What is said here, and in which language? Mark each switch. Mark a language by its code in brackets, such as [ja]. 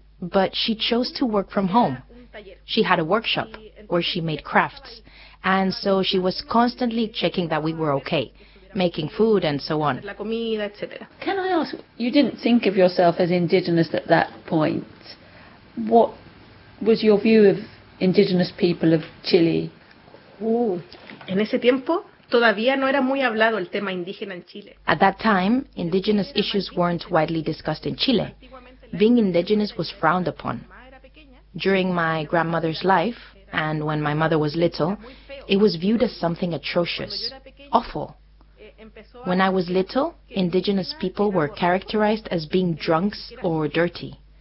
[en] But she chose to work from home. She had a workshop where she made crafts. And so she was constantly checking that we were okay, making food and so on. Can I ask, you didn't think of yourself as indigenous at that point. What was your view of indigenous people of Chile? [es] En ese tiempo todavía no era muy hablado el tema indígena en Chile. [en] At that time, indigenous issues weren't widely discussed in Chile. Being indigenous was frowned upon. During my grandmother's life, and when my mother was little, it was viewed as something atrocious, awful. When I was little, indigenous people were characterized as being drunks or dirty.